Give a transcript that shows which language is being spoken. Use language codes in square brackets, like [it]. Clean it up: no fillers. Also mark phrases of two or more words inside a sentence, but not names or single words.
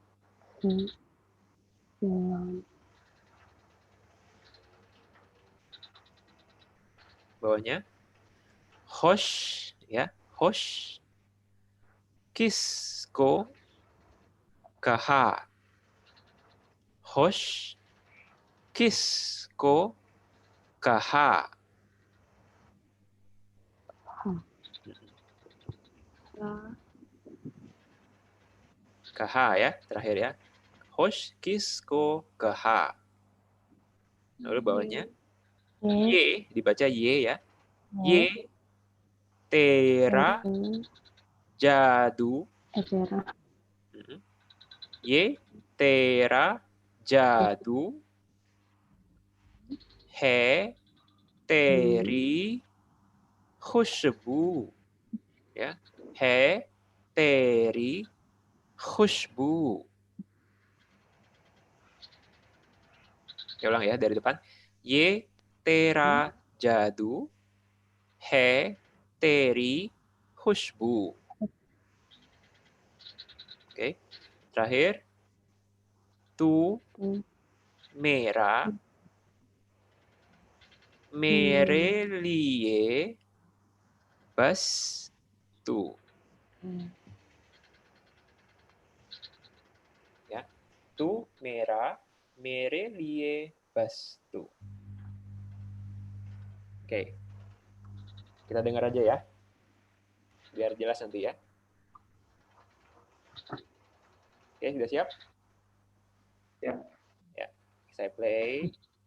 [hi] Bawahnya hosh, ya, होश, किसको कहा, होश, किसको कहा. [id] Kaha ya, terakhir ya. [hi] होश किसको कहा. Lalu bawahnya ye, dibaca ye ya. ये तेरा जादू. ये तेरा जादू. है तेरी ख़ुशबू. Ya. है तेरी ख़ुशबू. [id] Ya, ulang ya dari depan. [hi] ये तेरा जादू है तेरी ख़ुशबू. [id] Oke. Terakhir. [hi] तू मेरा मेरे लिए बस तू. [id] Ya. [hi] तू मेरा मेरे लिए बस तू. [id] Oke. Kita dengar aja ya. Biar jelas nanti ya. Oke, sudah siap? Ya. Ya. Saya play.